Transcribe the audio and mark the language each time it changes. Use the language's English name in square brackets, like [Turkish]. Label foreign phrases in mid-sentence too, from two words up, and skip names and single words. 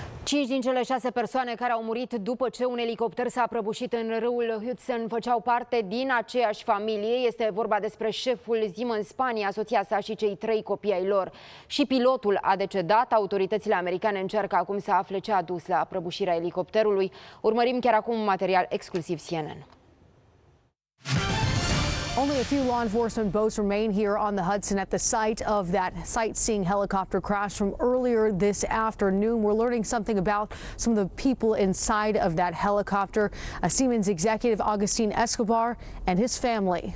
[Romanian] 5 din cele 6 persoane care au murit după ce un elicopter s-a prăbușit în râul Hudson făceau parte din aceeași familie. Este vorba despre șeful Siemens Spania, soția sa și cei 3 copii ai lor. Și pilotul a decedat. Autoritățile americane încearcă acum să afle ce a dus la prăbușirea elicopterului. Urmărim chiar acum un material exclusiv CNN. [English] Only a few law enforcement boats remain here on the Hudson at the site of that sightseeing helicopter crash from earlier this afternoon. We're learning something about some of the people inside of that helicopter. A Siemens executive, Agustin Escobar, and his family.